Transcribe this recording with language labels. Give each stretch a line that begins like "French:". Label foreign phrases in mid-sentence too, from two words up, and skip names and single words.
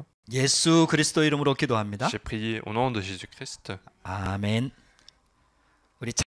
Korean: 예수 그리스도 이름으로 기도합니다.
French: J'ai prié au nom de Jésus-Christ.
Korean: 아멘. 우리